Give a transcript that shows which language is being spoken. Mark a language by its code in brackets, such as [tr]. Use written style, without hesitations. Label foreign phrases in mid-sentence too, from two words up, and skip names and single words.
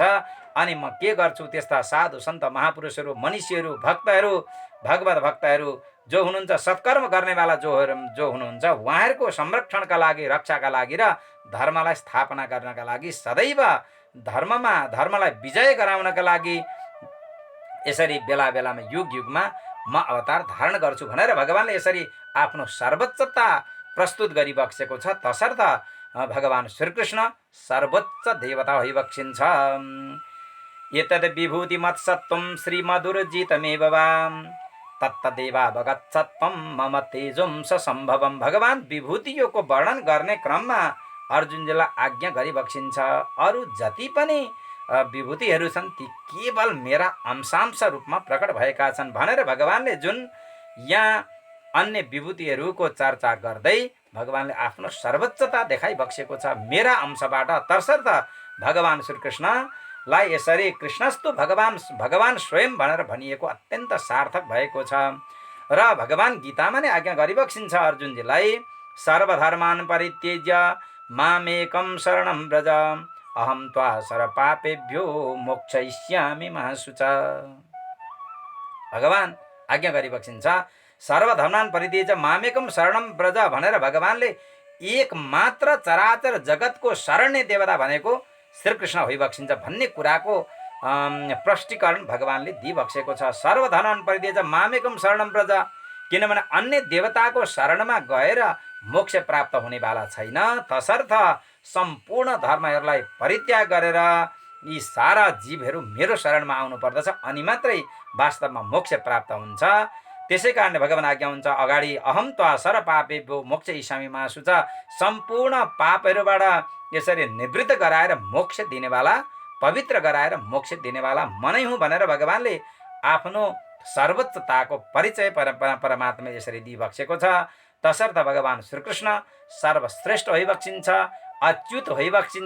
[ne] अनि म के गर्छु, त्यस्ता साधु सन्त महापुरुषहरू, मनुष्यहरू, भक्तहरू, भगवत भक्तहरू जो हुनुहुन्छ, सत्कर्म गर्नेवाला जो हुनुहुन्छ, उहाँहरूको संरक्षणका लागि, रक्षाका लागि र धर्मलाई स्थापना गर्नका लागि, सदैव धर्मलाई विजय गराउनका लागि यसरी बेला बेलामा युग युगमा म अवतार धारण गर्छु भनेर भगवानले यसरी आफ्नो सर्वोच्चता प्रस्तुत गरिबक्सेको छ। तसर्थ भगवान श्रीकृष्ण सर्वोच्च देवता भइबक्सिन्छ। [sa] एतद् विभूतिमत्सत्त्वं श्रीमधुरजितमेव वा तत्तदेवावगत्सत्त्वं मम तेजोंस सम्भवम्। [ne] भगवान विभूतिको वर्णन गर्ने क्रममा अर्जुनजीलाई आज्ञा गरिबक्सिन्छ, अरू जति पनि विभूतिहरू छन् ती केवल मेरा अंशांश रूपमा प्रकट भएका छन् भनेर भगवानले जुन यहाँ अन्य विभूतिहरूको चर्चा गर्दै भगवानले आफ्नो सर्वोच्चता देखाइबक्सेको छ मेरा अंशबाट। तसर्थ भगवान श्रीकृष्णलाई यसरी [sa] कृष्णस्तु भगवान स्वयं [ne] भनेर भनिएको अत्यन्त सार्थक भएको छ। र भगवान गीतामा नै आज्ञा गरिबक्सिन्छ अर्जुनजीलाई, [sa] सर्वधर्मान् परित्यज्य मामेकं शरणं व्रज अहं त्वा सर्वपापेभ्यो मोक्षयिष्यामि मा शुचा। [ne] भगवान आज्ञा गरिबक्सिन्छ, [sa] सर्वधर्मान् परित्यज्य मामेकं शरणं व्रज [ne] भनेर भगवानले एक मात्र चराचर जगतको शरण्य देवता भनेको श्रीकृष्ण होइबक्सिन्छ भन्ने कुराको प्रष्टीकरण भगवानले दिइबक्सेको छ। [sa] सर्वधर्मान् परित्यज्य मामेकं शरणं व्रज, [ne] किनभने अन्य देवताको शरणमा गएर मोक्ष प्राप्त हुनेवाला छैन। तसर्थ सम्पूर्ण धर्महरूलाई परित्याग गरेर यी सारा जीवहरू मेरो शरणमा आउनु पर्दछ, अनि मात्रै वास्तवमा मोक्ष प्राप्त हुन्छ। त्यसै कारणले भगवान आज्ञा हुन्छ अगाडि, [sa] अहम त्वा सर्वपापेभ्यो मोक्षयिष्यामि मा शुचा, [ne] सम्पूर्ण पापहरूबाट यसरी निवृत्त गराएर मोक्ष दिनेवाला, पवित्र गराएर मोक्ष दिनेवाला म नै हुँ भनेर भगवानले आफ्नो सर्वोच्चताको परिचय परमात्मा यसरी दिइबक्सेको छ। तसर्थ भगवान श्रीकृष्ण सर्वश्रेष्ठ होइबक्सिन्छ, अच्युत होइबक्सिन्छ।